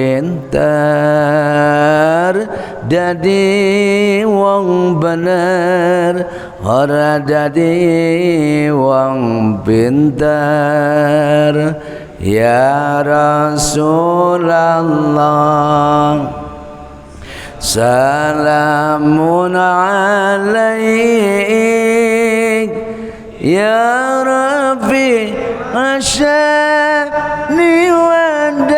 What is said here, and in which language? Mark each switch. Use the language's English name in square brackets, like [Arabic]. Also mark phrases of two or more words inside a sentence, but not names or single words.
[Javanese] pinter, dadi wong bener ora dadi wong pinter. [Arabic] يا رسول الله سلام عليك يا رفيع الشأن و